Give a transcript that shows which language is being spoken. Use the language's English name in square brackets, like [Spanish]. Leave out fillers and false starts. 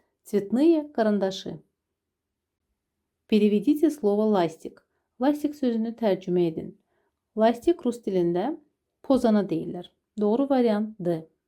[Russian] Цветные карандаши. Переведите слово ластик. [Azerbaijani] Lastik sözünü tərcümə edin. Lastik rus dilində pozana deyirlər. Doğru variant D.